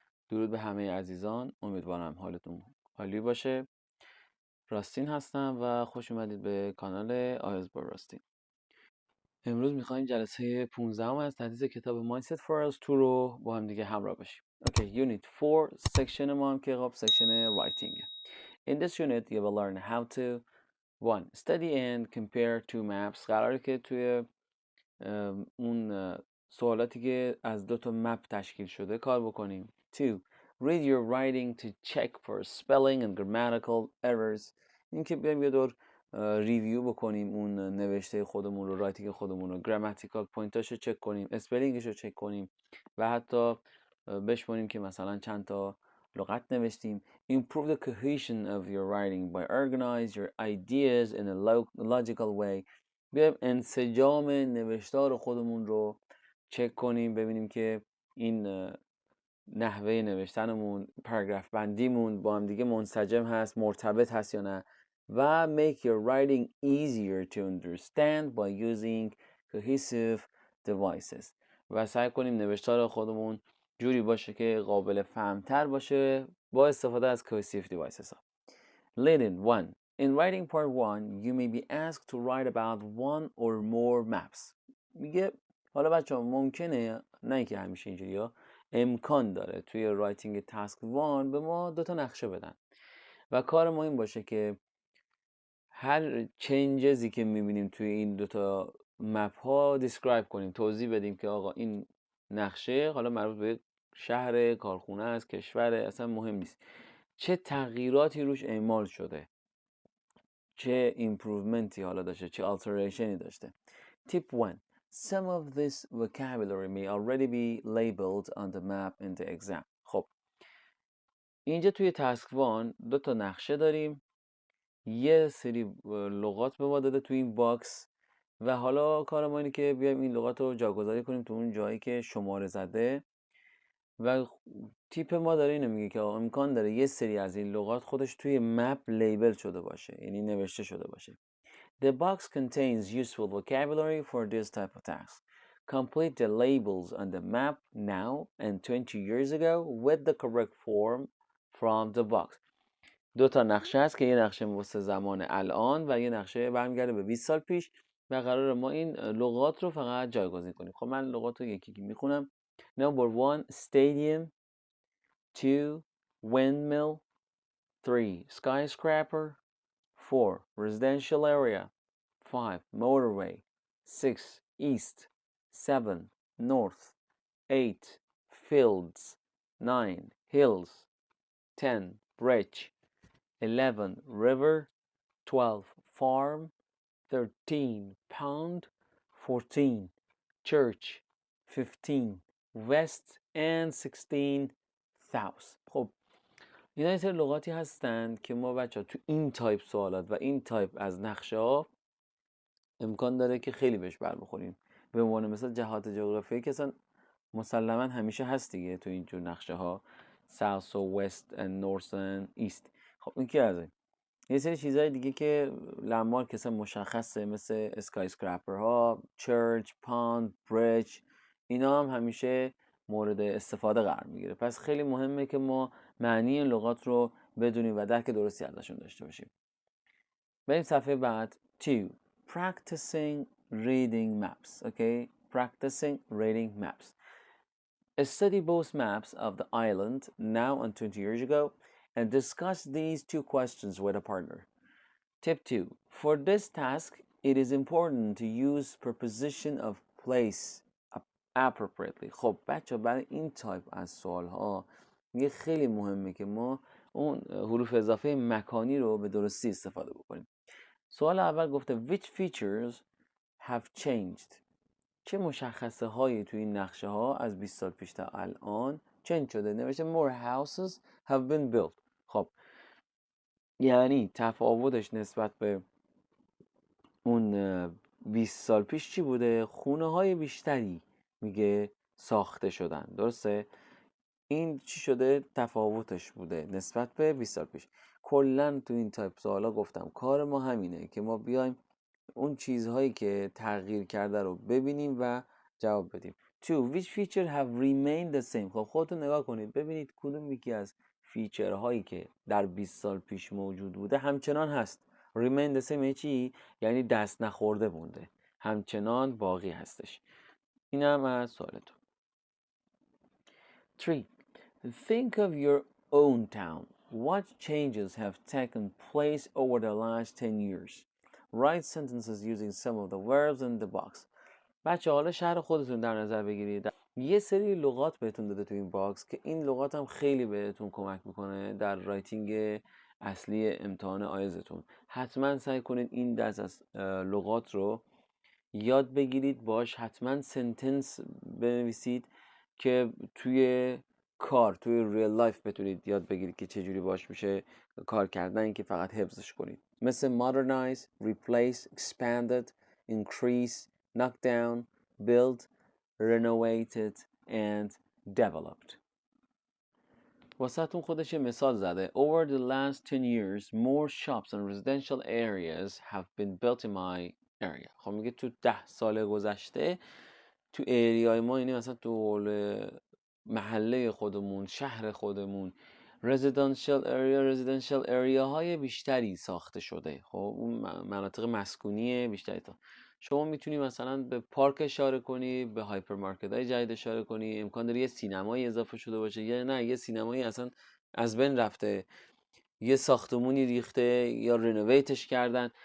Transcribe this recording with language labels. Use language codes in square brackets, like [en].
[fa] درود به همه عزیزان، امیدوارم حالتون عالی باشه. راستین هستم و خوش اومدید به کانال آیلتس با راستین. امروز میخوایم جلسه 15 از تدریس کتاب Mindset for IELTS 2 رو با هم دیگه همراه بشیم. [en] Okay, unit 4 section [fa] ما هم که خب [en] section writing. In this unit you will learn how to 1. Study and compare two maps. [fa] قراره که توی اون سوالاتی که از دو تا مپ تشکیل شده کار بکنیم. 2. [en] Read your writing to check for spelling and grammatical errors. [fa] این که بیایم یه دور ریویو بکنیم اون نوشته خودمون رو، رایتینگ خودمون رو، گراماتیکال پوینتاش رو چک کنیم، اسپلینگش رو چک کنیم و حتی بشماریم که مثلا چند تا لغت نوشتیم. [en] Improve the cohesion of your writing by organize your ideas in a logical way. [fa] بیایم انسجام نوشتار خودمون رو چک کنیم، ببینیم که این نحوه نوشتنمون، پاراگراف بندیمون با هم دیگه منسجم هست، مرتبط هست یا نه. [en] و make your writing easier to understand by using cohesive devices. [fa] و سعی کنیم نوشتار خودمون جوری باشه که قابل فهمتر باشه با استفاده از cohesive devices ها. [en] Leading 1. In writing part 1, you may be asked to write about one or more maps. [fa] میگه حالا بچه ها ممکنه، نه اینکه همیشه اینجوری ها، امکان داره توی رایتینگ تاسک 1 به ما 2 تا نقشه بدن و کار ما این باشه که هر چنجزی که میبینیم توی این 2 تا مپ ها دیسکرایب کنیم، توضیح بدیم که آقا این نقشه حالا مربوط به شهر، کارخونه است، کشور، اصلا مهم نیست، چه تغییراتی روش اعمال شده، چه ایمپروومنتی حالا داشته، چه آلتریشنی داشته. [en] Tip 1. Some of this vocabulary may already be labeled on the map in the exam. [fa] خب اینجا توی تاسک 1 2 تا نقشه داریم، یه سری لغات به ما داده توی این باکس و حالا کار ما اینه که بیایم این لغات رو جاگذاری کنیم تو اون جایی که شماره زده و تیپ ما داره اینو میگه که امکان داره یه سری از این لغات خودش توی مپ لیبل شده باشه، یعنی نوشته شده باشه. [en] The box contains useful vocabulary for this type of task. Complete the labels on the map now and 20 years ago with the correct form from the box. [fa] 2 تا نقشه هست که یه نقشه واسه زمان الان و یه نقشه برمیگرده به 20 سال پیش و قرار ما این لغات رو فقط جایگزین کنیم. خب من لغات رو یکی میخونم. [en] Number 1 stadium, 2 windmill, 3 skyscraper, 4 residential area, 5 motorway, 6 east, 7 north, 8 fields, 9 hills, 10 bridge, 11 river, 12 farm, 13 pound, 14 church, 15 west and 16 south. [fa] خب اینا یه سری لغاتی هستند که ما بچه ها تو این تایپ سوالات و این تایپ از نقشه ها امکان داره که خیلی بهش بر بخوریم. به عنوان مثال جهات جغرافیایی که اصلا مسلما همیشه هست دیگه تو این جور نقشه ها، south و [en] west and north and east. [fa] خب این که از این یه سری چیزهای دیگه که لندمارک اصلا مشخصه، مثل اسکای اسکرپر ها، چرچ، پاند، بریج، اینا هم همیشه مورد استفاده قرار میگیره. پس خیلی مهمه که ما معنی این لغات رو بدونیم و درک درستی ازشون داشته باشیم. بریم صفحه بعد. 2. [en] Practicing reading maps. Okay, practicing reading maps. Study both maps of the island now and 20 years ago and discuss these 2 questions with a partner. Tip 2. For this task, it is important to use preposition of place appropriately. [fa] خب بچه برای این تایپ از سوال ها میگه خیلی مهمه که ما اون حروف اضافه مکانی رو به درستی استفاده بکنیم. سوال اول گفته [en] which features have changed. [fa] چه مشخصه هایی توی این نقشه ها از 20 سال پیش تا الان چنج شده؟ نوشته [en] more houses have been built. [fa] خب یعنی تفاوتش نسبت به اون 20 سال پیش چی بوده؟ خونه های بیشتری میگه ساخته شدن، درسته؟ این چی شده؟ تفاوتش بوده نسبت به 20 سال پیش. کلا تو این تایپ سوالا گفتم کار ما همینه که ما بیایم اون چیزهایی که تغییر کرده رو ببینیم و جواب بدیم. 2. [en] Which feature have remained the same؟ [fa] خب خودتون نگاه کنید ببینید کدوم یکی از فیچرهایی که در 20 سال پیش موجود بوده همچنان هست. [en] remain the same [fa] یعنی چی؟ یعنی دست نخورده مونده، همچنان باقی هستش. اینم از سوالتون. [en] 3. Think of your own town. What changes have taken place over the last 10 years? Write sentences using some of the verbs in the box. [fa] بچه حالا شهر خودتون در نظر بگیرید. یه سری لغات بهتون داده تو این باکس که این لغات هم خیلی بهتون کمک میکنه در رایتینگ اصلی امتحان آیلتستون. حتما سعی کنید این دست از لغات رو یاد بگیرید، باش حتما سنتنس بنویسید که توی کار، توی ریل لایف بتونید یاد بگیرید که چجوری باش میشه کار کردن، این که فقط حفظش کنید. [en] مثل modernize, replace, expanded, increase, knock down, build, renovated and developed. [fa] واسهتون خودش یه مثال زده. [en] Over the last 10 years, more shops and residential areas have been built in my area. [fa] خب میگه تو 10 سال گذشته تو ایریای ما، یعنی مثلا تو محله خودمون، شهر خودمون، residential area های بیشتری ساخته شده. خب اون مناطق مسکونی بیشتری. تا شما میتونی مثلا به پارک اشاره کنی، به هایپرمارکت های جدید اشاره کنی، امکان داره یه سینمایی اضافه شده باشه، یا نه یه سینمایی اصلا از بین رفته، یه ساختمونی ریخته یا رنوویتش کردن.